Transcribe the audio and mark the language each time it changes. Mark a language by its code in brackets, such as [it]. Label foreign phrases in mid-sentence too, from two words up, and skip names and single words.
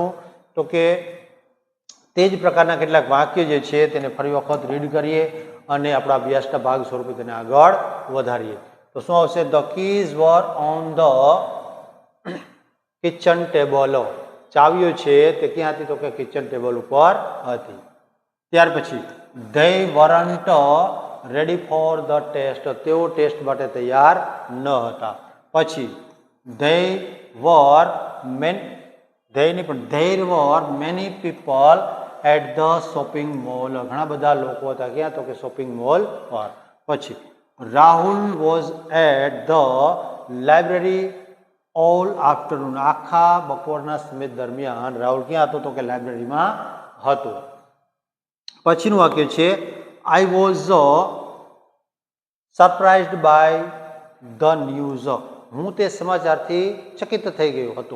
[gu] તો કે તે જ પ્રકારના કેટલાક વાક્ય જે છે તેને ફરી વખત રીડ કરીએ અને આપણા અભ્યાસના ભાગ સ્વરૂપે તેને આગળ વધારીએ. તો શું આવશે? [en] the keys were on the kitchen table. [gu] ચાવીઓ છે તે ક્યાં હતી? તો કે [en] kitchen table [gu] ઉપર હતી. ત્યાર પછી [en] they weren't ready for the test, [gu] તેઓ ટેસ્ટ માટે તૈયાર ન હતા. [en] પછી they were there were many people at the shopping mall, [gu] ઘણા બધા લોકો હતા ક્યાં તો કે [en] shopping mall [gu] પર. પછી [en] Rahul was at the library all afternoon, [gu] આખા બપોરના સમય દરમિયાન રાહુલ ક્યાં હતો તો કે [en] library-ma [gu] હતો. પછીનું વાક્ય છે [en] I was surprised by the news, [gu] હું તે સમાચારથી ચકિત થઈ ગયો હતો.